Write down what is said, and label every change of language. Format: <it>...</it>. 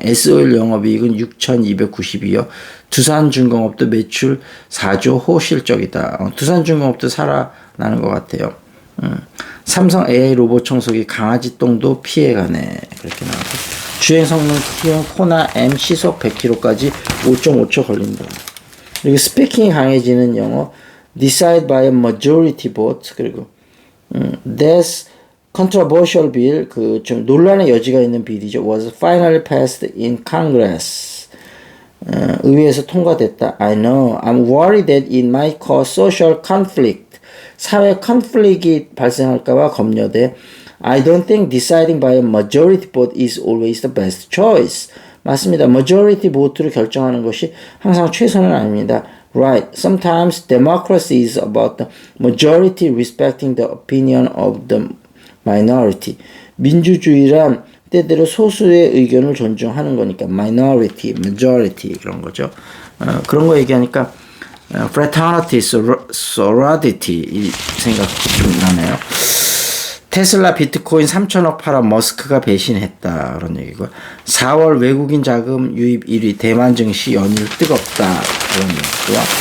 <ko>S-오일 영업이익은 6,292억. 두산중공업도 매출 4조 호실적이다. 두산중공업도 살아나는 것 같아요. 삼성 AI 로봇 청소기 강아지 똥도 피해가네. 그렇게 나오고. 주행 성능 키운 코나 M 시속 100km까지 5.5초 걸린다. 그리고 스피킹이 강해지는 영어</ko> <en>decide by a majority vote.</en> <ko>그리고</ko> <en>this controversial bill</en> <ko>그 좀 논란의 여지가 있는 비리죠.</ko> <en>was finally passed in Congress.</en> <ko>의회에서 통과됐다.</ko> <en>I know. I'm worried that it might cause social conflict.</en> <ko>사회 컨플릭이 발생할까봐 검려돼.</ko> <en>I don't think deciding by a majority vote is always the best choice.</en> <ko>맞습니다.</ko> <en>majority vote</en> <ko>로 결정하는 것이 항상 최선은 아닙니다.</ko> <en>Right. Sometimes democracy is about the majority respecting the opinion of the minority.</en> <ko>민주주의란 때때로 소수의 의견을 존중하는 거니까 minority, majority 그런 거죠. 그런 거 얘기하니까 fraternity, sorority 이 생각 좀 나네요. 테슬라 비트코인 3천억 팔아 머스크가 배신했다 그런 얘기고 4월 외국인 자금 유입 1위 대만 증시 연일 뜨겁다 그런 얘기고요.</ko>